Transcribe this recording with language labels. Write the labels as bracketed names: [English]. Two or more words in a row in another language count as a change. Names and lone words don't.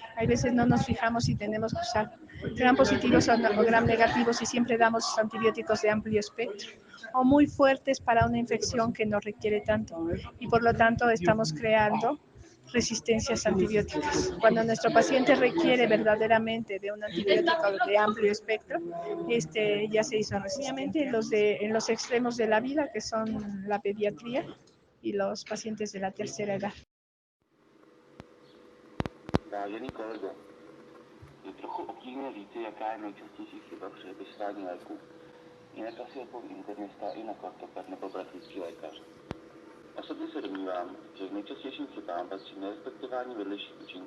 [Spanish] Hay veces no nos fijamos si tenemos que usar gram positivos o gram negativos y siempre damos antibióticos de amplio espectro o muy fuertes para una infección que no requiere tanto y por lo tanto estamos creando resistencias antibióticas. Cuando nuestro paciente requiere verdaderamente de un antibiótico de amplio espectro, ya se hizo resistencia. En los extremos de la vida, que son la pediatría y los pacientes de la tercera edad. [Czech] Vážený kolego, je trochu obtížné říci, jaká je nejčastější chyba při vypisování léků. Jinak asi odpoví internista i na kartopad nebo praktický lékař. Osobně se domnívám, že k nejčastějším chybám patří nerespektování vedlejších účinků.